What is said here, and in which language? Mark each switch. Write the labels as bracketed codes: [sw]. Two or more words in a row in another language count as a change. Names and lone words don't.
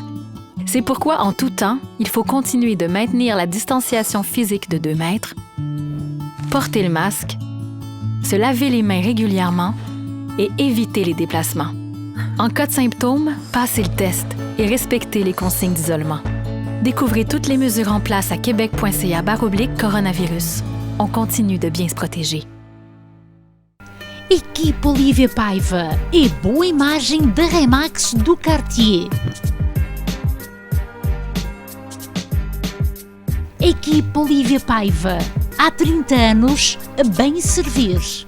[fr] C'est pourquoi, en tout temps, il faut continuer de maintenir la distanciation physique de 2 mètres, porter le masque, se laver les mains régulièrement et éviter les déplacements. En cas de symptômes, passez le test et respectez les consignes d'isolement. Découvrez toutes les mesures en place à québec.ca/coronavirus. On continue de bien se protéger. [pt] Equipe Olívia Paiva e boa imagem da Remax do Cartier. Equipe Olívia Paiva, há 30 anos a bem servir.